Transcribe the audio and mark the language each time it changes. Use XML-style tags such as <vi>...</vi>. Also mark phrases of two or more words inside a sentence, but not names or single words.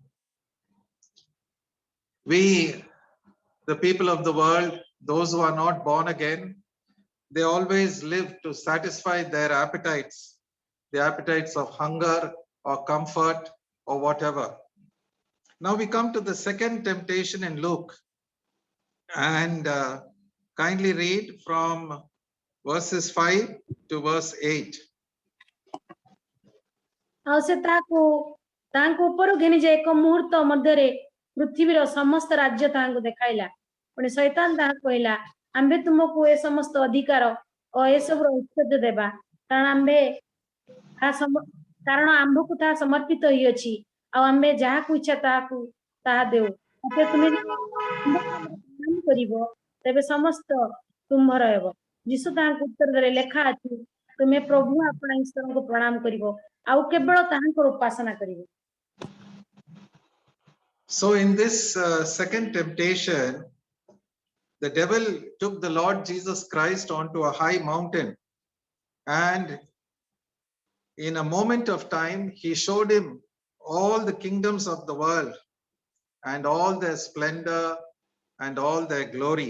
<en>We, the people of the world, those who are not born again, they always live to satisfy their appetites, the appetites of hunger or comfort or whatever. Now we come to the second temptation in Luke, and kindly read from verses 5 to verse 8.</en> <or>ଆଉ ସେ ତାଙ୍କୁ ଉପରୁ ଘେନି ଯାଇ ଏକ ମୁହୂର୍ତ୍ତ ମଧ୍ୟରେ ପୃଥିବୀର ସମସ୍ତ ରାଜ୍ୟ ତାହାଙ୍କୁ ଦେଖାଇଲା। ପୁଣି ଶୈତାନ ତାହା କହିଲା, ଆମ୍ଭେ ତୁମକୁ ଏ ସମସ୍ତ ଅଧିକାର ଓ ଏସବୁର ଐଶ୍ୱର୍ଯ୍ୟ ଦେବା, କାରଣ ଆମ୍ଭକୁ ତାହା ସମର୍ପିତ ହୋଇଅଛି, ଆଉ ଆମ୍ଭେ ଯାହାକୁ ଇଚ୍ଛା ତାହା ଦେଉ। ତାପରେ ତୁମେ ପ୍ରଣାମ କରିବ, ତେବେ ସମସ୍ତ ତୁମ୍ଭର ହେବ। ଯୀଶୁ ତାହାଙ୍କୁ ଉତ୍ତର ଦେଲେ, ଲେଖା ଅଛି, ତୁମେ ପ୍ରଭୁ ଆପଣା ଈଶ୍ୱରଙ୍କୁ ପ୍ରଣାମ କରିବ, ଆଉ କେବଳ ତାହାଙ୍କର ଉପାସନା କରିବ।</or> <en>So in this second temptation, the devil took the Lord Jesus Christ onto a high mountain, and in a moment of time, he showed him all the kingdoms of the world and all their splendor and all their glory.</en>